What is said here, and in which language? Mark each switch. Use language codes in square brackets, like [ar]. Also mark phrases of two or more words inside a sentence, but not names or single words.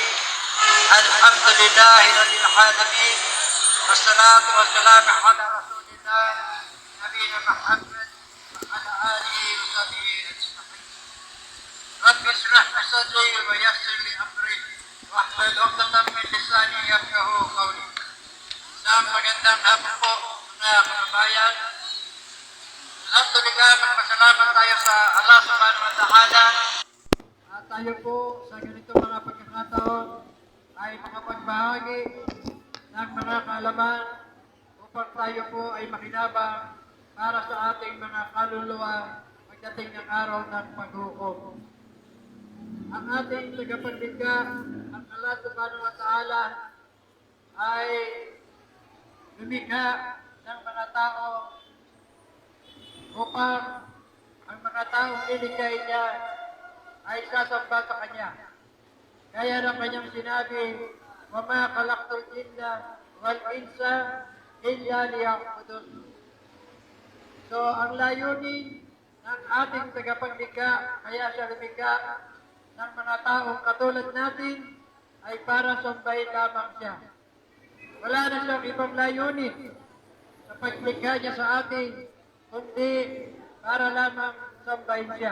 [ar] الحمد لله رب العالمين، والصلاة والسلام على رسول الله نبينا محمد وعلى آله وصحبه أجمعين. رب اشرح لي صدري ويسر لي أمري واحلل عقدة من لساني يفقهوا قولي. [tl] Sa magandang hapon po mga kababayan. Alhamdulillah, magpasalamat tayo sa [ar] الله سبحانه وتعالى. [tl] At tayo po sa ganito mga pagkakataon ay makapagbahagi ng mga kaalaman upang tayo po ay makinabang para sa ating mga kaluluwa pagdating ng araw ng paghukom. Ang ating tagapagligha, ang [ar] الله سبحانه وتعالى, [tl] ay lumikha ng mga tao upang ang mga taong ilikay niya ay sasamba sa Kanya. Kaya ng Kanyang sinabi, [ar] وَمَا خَلَقْتُ الْجِنَّ وَالْإِنسَ إِلَّا لِيَعْبُدُونِ. [tl] So, ang layunin ng ating tagapaglikha, kaya siya lumikha ng mga taong katulad natin, ay para sambahin lamang siya. Wala na siyang ibang layunin sa paglikha niya sa atin, kundi para lamang sambahin siya.